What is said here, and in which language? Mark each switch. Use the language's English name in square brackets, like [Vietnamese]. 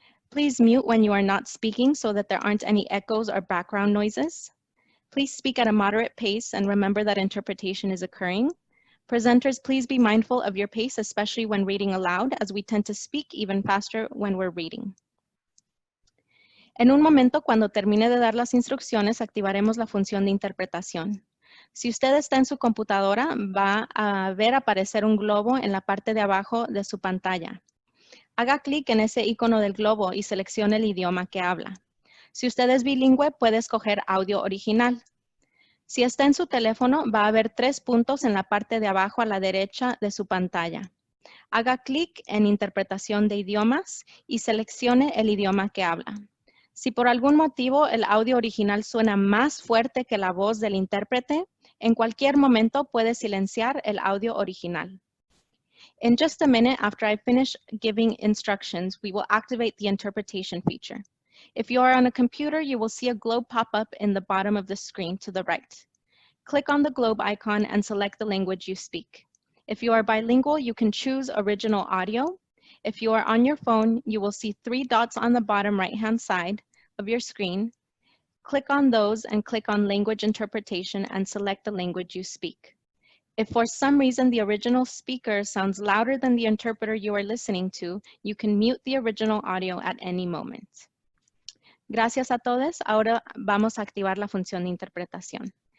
[English] Please mute when you are not speaking so that there aren't any echoes or background noises. Please speak at a moderate pace and remember that interpretation is occurring. Presenters, please be mindful of your pace, especially when reading aloud, as we tend to speak even faster when we're reading. [Spanish] En un momento, cuando termine de dar las instrucciones, activaremos la función de interpretación. Si usted está en su computadora, va a ver aparecer un globo en la parte de abajo de su pantalla. Haga clic en ese icono del globo y seleccione el idioma que habla. Si usted es bilingüe, puede escoger audio original. Si está en su teléfono, va a ver 3 puntos en la parte de abajo a la derecha de su pantalla. Haga clic en Interpretación de idiomas y seleccione el idioma que habla. Si por algún motivo el audio original suena más fuerte que la voz del intérprete, en cualquier momento puede silenciar el audio original. [English] In just a minute after I finish giving instructions, we will activate the interpretation feature. If you are on a computer, you will see a globe pop up in the bottom of the screen to the right. Click on the globe icon and select the language you speak. If you are bilingual, you can choose original audio. If you are on your phone, you will see 3 dots on the bottom right-hand side of your screen. Click on those and click on language interpretation and select the language you speak. If for some reason the original speaker sounds louder than the interpreter you are listening to, you can mute the original audio at any moment. [Spanish] Gracias a todos. Ahora vamos a activar la función de interpretación.